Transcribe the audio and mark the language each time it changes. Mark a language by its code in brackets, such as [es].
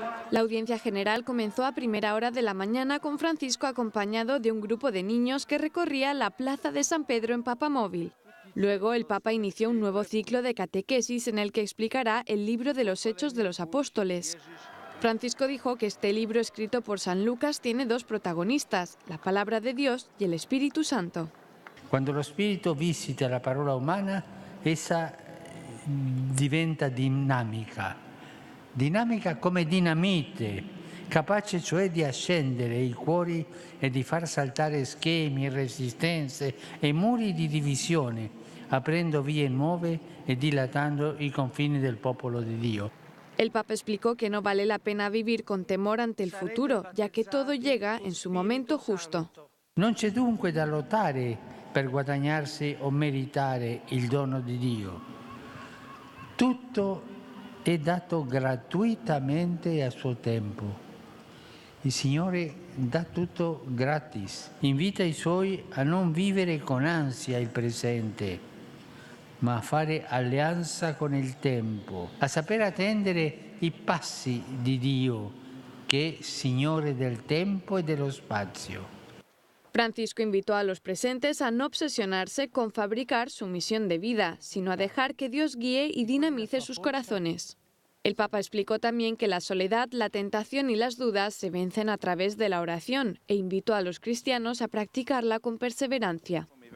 [es] La audiencia general comenzó a primera hora de la mañana con Francisco acompañado de un grupo de niños que recorría la plaza de San Pedro en Papamóvil. Luego el Papa inició un nuevo ciclo de catequesis en el que explicará el libro de los Hechos de los Apóstoles. Francisco dijo que este libro escrito por San Lucas tiene dos protagonistas, la palabra de Dios y el Espíritu Santo. [it] Quando lo Spirito visita la parola umana, essa diventa dinamica come dinamite, capace cioè di accendere i cuori e di far saltare schemi, resistenze e muri di divisione, aprendo vie nuove e dilatando i confini del popolo di Dio. [es] El Papa explicó que no vale la pena vivir con temor ante el futuro, ya que todo llega en su momento justo. [it] Non c'è dunque da lottare per guadagnarsi o meritare il dono di Dio. Tutto è dato gratuitamente a suo tempo. Il Signore dà tutto gratis. Invita i Suoi a non vivere con ansia il presente, ma a fare alleanza con il tempo, a saper attendere i passi di Dio, che è Signore del tempo e dello spazio. [es] Francisco invitó a los presentes a no obsesionarse con fabricar su misión de vida, sino a dejar que Dios guíe y dinamice sus corazones. El Papa explicó también que la soledad, la tentación y las dudas se vencen a través de la oración e invitó a los cristianos a practicarla con perseverancia.